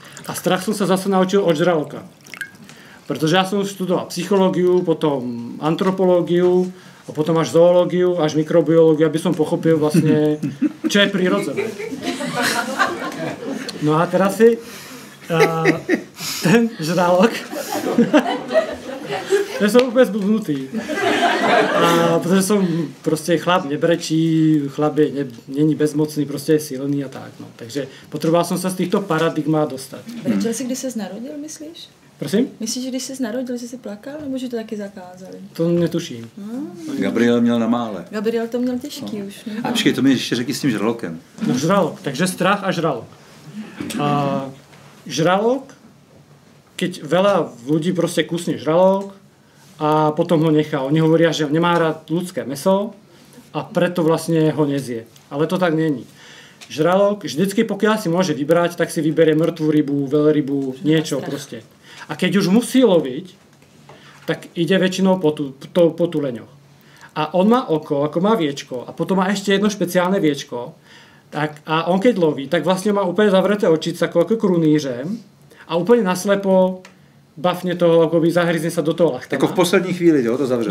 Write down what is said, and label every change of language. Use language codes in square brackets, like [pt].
[sk] A strach som sa zase naučil od žraloka. Protože ja som študoval psychológiu, potom antropológiu, a potom až zoológiu, až mikrobiológiu, aby som pochopil vlastne, čo je prirodzené. No a teraz si ten žralok, že som úplne zblúdnutý. Protože som proste chlap nebrečí, chlap není bezmocný, prostě je silný a tak. No. Takže potreboval som sa z týchto paradigmát dostať. [cs] Brečel si, když ses narodil, myslíš? Prosím? Myslíš, že když jsi narodil, že jsi plakal, nebo že to taky zakázali? To netuším. Gabriel měl na mále. Gabriel to měl těžký už. Ne? A počkej, to mi ještě řekni s tím žralokem. [sk] No žralok, takže strach a žralok. A žralok, keď veľa ľudí proste kusne žralok a potom ho nechá. Oni hovoria, že nemá rád ľudské mäso a preto vlastne ho nezie. Ale to tak není. Žralok vždycky, pokiaľ si môže vybrať, tak si vyberie mŕtvú rybu, veľrybu, niečo proste. A keď už musí loviť, tak ide väčšinou po tuleňoch. A on má oko, ako má viečko, a potom má ešte jedno špeciálne viečko, [cs] Tak, a on keď loví, tak vlastně má úplně zavřeté očice jako krunýřem a úplně naslepo bafne toho, akoby zahryzne sa do toho lachtana. Jako v poslední chvíli, jo, to zavře.